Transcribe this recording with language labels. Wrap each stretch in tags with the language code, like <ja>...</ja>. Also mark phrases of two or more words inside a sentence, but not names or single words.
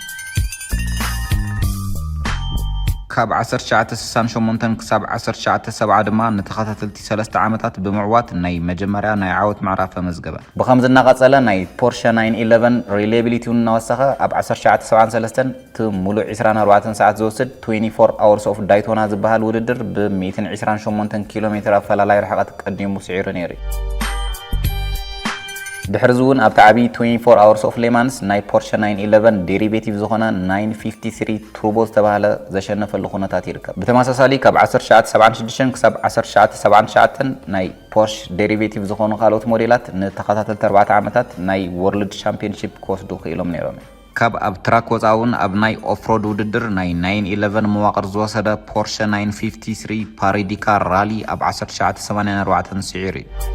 <ti>ካብ 1968 ክሳብ 1970 ድማ ንተኸታተልቲ 3 ዓመታት ብምዕዋት ናይ መጀመርያ ናይ ዓወት ምዕራፍ መዝገበ። ብኸምዚ እናቐፀለ ናይ ፖርሽ 911 ሪሌቢሊቲውን እናወሰኸ ኣብ 1973 እቲ ሙሉእ 24 ሰዓት ዝወስድ 24 hours of ዳይቶና ዝበሃል ውድድር ብ128 ኪሎ ሜትር ኣፈላላይ ርሕቐት ቀዲሙ ስዒሩ ነይሩ። ድሕሪ እውን ኣብቲ ዓብዪ 24 hours of ሌማንስ ናይ ፖርሽ 911 ዴሪቬቲቭ ዝኾነ 953 ቱርቦ ዝተባሃለ ዘሸነፈሉ ኩነታት ይርከብ። ብተመሳሳሊ ካብ 1976 ክሳብ 1979 ናይ ፖርሽ ዴሪቬቲቭ ዝኾኑ ካልኦት ሞዴላት ንተኸታተልቲ 4 ዓመታት ናይ</ti> <en>World Championship</en> <ti>ክወስዱ ክኢሎም ነይሮም። ካብ ኣብ ትራክ ወፃውን ኣብ ናይ ኦፍሮድ ውድድር ናይ 911 መዋቕር ዝወሰደ ፖርሽ 953 ፓሪዲካ ራሊ ኣብ 1984 ስዒሩ እዩ።</ti>